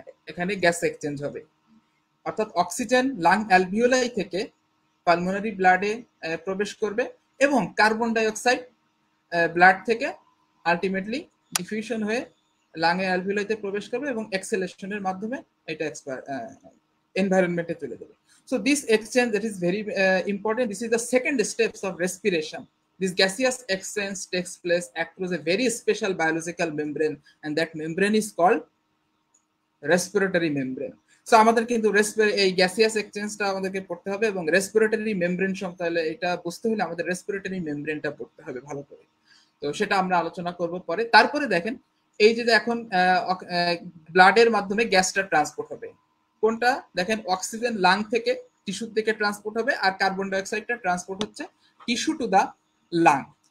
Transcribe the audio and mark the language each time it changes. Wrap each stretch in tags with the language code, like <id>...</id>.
<bn>এখানে gas exchange হবে, অর্থাৎ অক্সিজেন লাং অ্যালভিওলাই থেকে পালমোনারি ব্লাডে প্রবেশ করবে এবং কার্বন ডাইঅক্সাইড ব্লাড থেকে আলটিমেটলি ডিফিউশন হয়ে লাংয়ে অ্যালভিওলাইতে প্রবেশ করবে এবং এক্সেলেশনের মাধ্যমে এটা এনভায়রনমেন্টে চলে যাবে।</bn> <en>So this exchange, that is very important. This is the second steps of respiration. This gaseous exchange takes place across a very special biological membrane, and that membrane is called respiratory membrane.</en> <bn>So আমাদের কিন্তু এই gaseous এক্সচেঞ্জটা আমাদেরকে পড়তে হবে, এবং respiratory membrane তাহলে এটা বুঝতে হলে আমাদের রেসপিরেটরি মেমব্রেনটা পড়তে হবে ভালো করে। তো সেটা আমরা আলোচনা করব পরে। তারপরে দেখেন এই যে এখন ব্লাডের মাধ্যমে গ্যাসটা ট্রান্সপোর্ট হবে, কোনটা দেখেন, অক্সিজেন লাং থেকে টিস্যু থেকে ট্রান্সপোর্ট হবে, আর কার্বন ডাইঅক্সাইডটা ট্রান্সপোর্ট হচ্ছে টিস্যু টু দা লাং।</bn>